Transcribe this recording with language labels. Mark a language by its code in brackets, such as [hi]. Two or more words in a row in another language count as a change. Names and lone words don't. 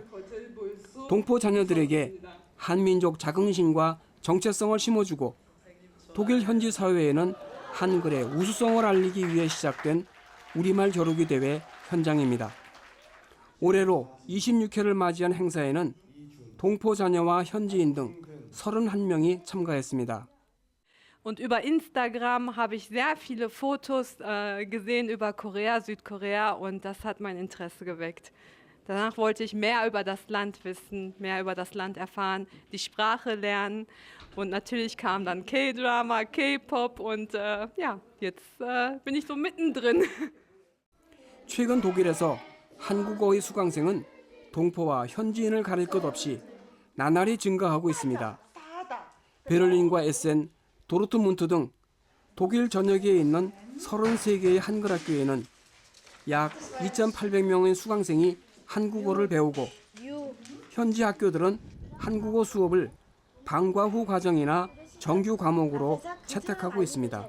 [ko] 동포 자녀들에게 한민족 자긍심과 정체성을 심어주고 독일 현지 사회에는 한글의 우수성을 알리기 위해 시작된 우리말 겨루기 대회 현장입니다. 올해로 26회를 맞이한 행사에는 동포 자녀와 현지인 등 31명이 참가했습니다. [de] Und über Instagram habe ich sehr viele Fotos gesehen über Korea, Südkorea und das hat mein Interesse geweckt. Danach wollte ich mehr über das Land wissen, mehr über das Land erfahren, die Sprache lernen und natürlich kam dann K-Drama, K-Pop und ja, jetzt bin ich so mittendrin. [ko] 최근 독일에서 한국어의 수강생은 동포와 현지인을 가릴 것 없이 나날이 증가하고 있습니다. 베를린과 에센, 도르트문트 등 독일 전역에 있는 33개의 한글 학교에는 약 2,800명의 수강생이 한국어를 배우고 현지 학교들은 한국어 수업을 방과 후 과정이나 정규 과목으로 채택하고 있습니다.